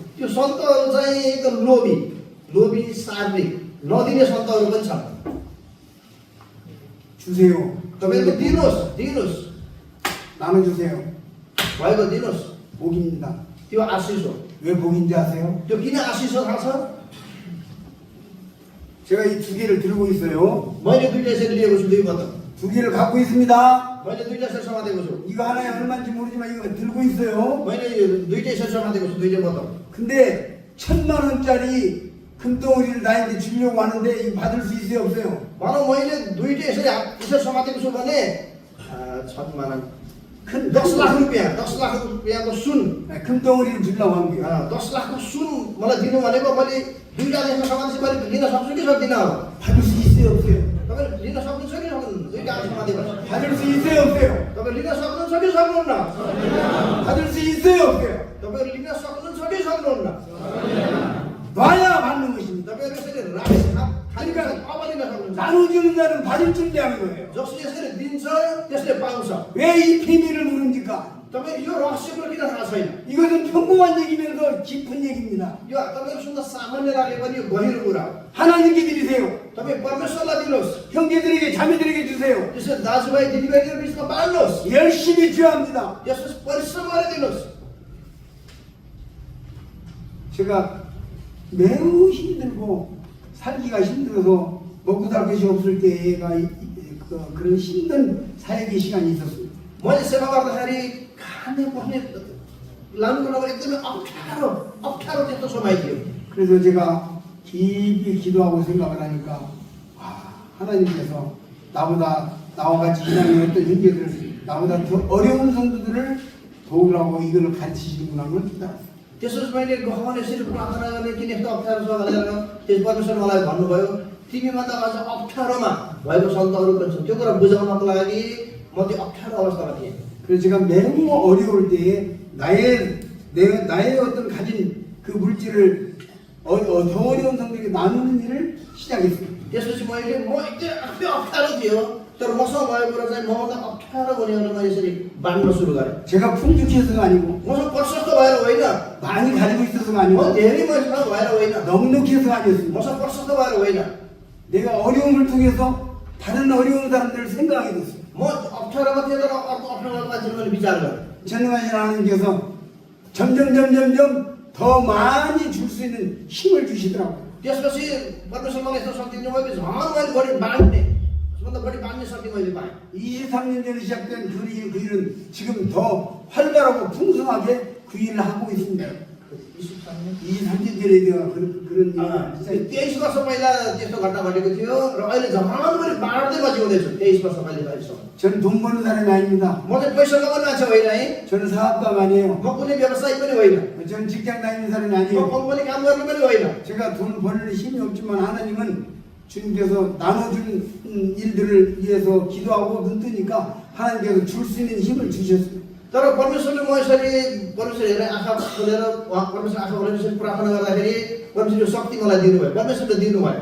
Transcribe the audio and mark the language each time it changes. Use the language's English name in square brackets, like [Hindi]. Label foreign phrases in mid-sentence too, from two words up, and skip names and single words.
[Nepali] त्यो सन्तहरू चाहिँ एकदम लोभी शारीरिक नदिने सन्तहरू पनि छन् [Korean] 주세요. [Nepali] तपाईँको दिनुहोस् [Korean] 나눠주세요. [Nepali] भएको दिनुहोस् [Korean] 복입니다. [Nepali] त्यो आशिष हो [Korean] 왜 복인지 아세요? [Nepali] त्यो किन आशिष हो थाहा छ [Korean] 제가 이 두 개를 들고 있어요. [Nepali] मैले दुईटा यसरी लिएको छु दुई पत्ता [Korean] 두 개를 갖고 있습니다. [Nepali] मैले दुईटा यसरी समातेको छु [Korean] 이거 하나에 얼마인지 모르지만 이거 들고 있어요. [Nepali] मैले दुईटा यसरी समातेको छु दुईटा पत्ता [Korean] 근데 1,000,000원짜리 금덩어리를 나에게 주려고 하는데 이거 받을 수 있어요 없어요? [Nepali] भनौँ मैले दुईटा यसरी समातेको छु भने 1,000,000 [Korean] 큰 [Nepali] 10 लाख रुपियाँको सुन [Korean] 네, 금덩어리를 주려고 한 거예요. [Nepali] 10 लाखको सुन मलाई दिनु भनेको मैले दुईटा देशमा समातेपछि मैले लिन सक्छु कि सक्दिनँ अब [Korean] 받을 수 있어요 없어요? [Nepali] तपाईँले लिन सक्नुहुन्छ कि सक्नुहुन्न दुईटा समातेपछि [Korean] 받을 수 있어요 없어요? [Nepali] तपाईँ लिन सक्नुहुन्छ कि सक्नुहुन्न [Korean] 받을 수 있어요 없어요? [Nepali] तपाईँहरू लिन सक्नुहुन्छ कि सक्नुहुन्न [Korean] 놔야 받는 것입니다. [Nepali] तपाईँहरू यसरी खाली अब लिन सक्नुहुन्छ [Korean] 나눠주는 자는 받을 준비하는 거예요. [Nepali] जसले यसरी दिन्छ त्यसले पाउँछ [Korean] 왜 이 비밀을 모릅니까? [Nepali] तपाईँ यो रहस्य कुरो किन थाहा छैन [Korean] 이것은 평범한 얘기면서 깊은 얘기입니다. [Nepali] यो तपाईँहरू सुन्दा सामान्य लागे पनि यो गहिरो कुरा हो [Korean] 하나님께 드리세요. [Nepali] तपाईँ परमेश्वरलाई दिनुहोस् [Korean] 형제들에게 자매들에게 주세요. [Nepali] त्यसरी दाजुभाइ दिदीबहिनीहरू बिचमा बाँड्नुहोस् [Korean] 열심히 주합니다. [Nepali] त्यसपछि परिश्रम गरेर दिनुहोस् [Korean] 제가 매우 힘들고 살기가 힘들어서 먹고 살 것이 없을 때가 그런 힘든 사역의 시간이 있었습니다. [Nepali] मैले सेवा गर्दाखेरि खाने पर्ने लानुको लागि एकदमै अप्ठ्यारो त्यस्तो समय थियो [Korean] 그래서 제가 깊이 기도하고 생각을 하니까 하나님께서 나와 같이 신앙을 했던 형제들 나보다 더 어려운 성도들을 도우라고 이걸 가르치시는구나 하는 걸 깨달았어요. [Nepali] त्यसपछि मैले गहन यसरी प्रार्थना गर्ने किन यस्तो अप्ठ्यारो छ भनेर त्यस परमेश्वर मलाई भन्नुभयो तिमीभन्दा अझ अप्ठ्यारोमा भएको सन्तहरू पनि छन् त्यो कुरा बुझाउनको लागि म त्यो अप्ठ्यारो अवस्थामा थिएँ [Korean] 그래서 제가 매우 어려울 때에 나의 어떤 가진 그 물질을 더 어려운 성도에게 나누는 일을 시작했습니다. [Nepali] त्यसपछि मैले म एकदमै आफै अप्ठ्यारो थियो तर मसँग भएको कुरा चाहिँ मभन्दा अप्ठ्यारो हुनेहरूलाई मैले यसरी बाँड्न सुरु गरेँ [Korean] 제가 풍족해서가 아니고 [Nepali] मसँग प्रशस्त भएर होइन [Korean] 많이 가지고 있어서가 [Nepali] म [Korean] 아니고 [Nepali] धेरै मसँग भएर होइन [Korean] 넉넉히 해서가 아니었습니다. [Nepali] मसँग प्रशस्त भएर होइन [Korean] 내가 어려움을 통해서 다른 어려운 사람들을 생각하게 됐어요. [Nepali] म अप्ठ्यारोमा थिएँ तर अर्को अप्ठ्यारो मान्छेले मैले विचार गरेँ [Korean] 전능하신 하나님께서 점점 더 많이 줄 수 있는 힘을 주시더라고요. [Nepali] त्यसपछि परमेश्वर मलाई यस्तो शक्ति दिनुभयो झन् मैले बढी बाँड्ने सबभन्दा बढी बाँड्ने शक्ति मैले पाएँ [Korean] 23년 전에 시작된 그 일은 지금 더 활발하고 풍성하게 그 일을 하고 있습니다. 23년 전에 내가 그런 일을 [Nepali] 23 वर्ष पहिला त्यस्तो घटना घटेको थियो र अहिले झन् मैले बाँड्दै म जिउँदैछु 23 वर्ष पहिला अहिलेसम्म [Korean] 저는 돈 버는 사람이 아닙니다. [Nepali] म चाहिँ पैसा कमाउने मान्छे होइन है [Korean] 저는 사업가가 아니에요. [Nepali] म कुनै व्यवसायी पनि होइन [Korean] 저는 직장 다니는 사람이 [Nepali] म [Korean] 아니에요. [Nepali] कम्पनी काम गर्ने पनि होइन [Korean] 제가 돈 벌는 힘이 없지만 하나님은 주님께서 나눠주는 일들을 위해서 기도하고 눈 뜨니까 하나님께서 줄 수 있는 힘을 주셨어요. [Nepali] तर परमेश्वरले म यसरी परमेश्वर हेरेर आँखा खोलेर परमेश्वर आँखा खोलेर यसरी प्रार्थना गर्दाखेरि परमेश्वरले शक्ति मलाई दिनुभयो परमेश्वरले दिनुभयो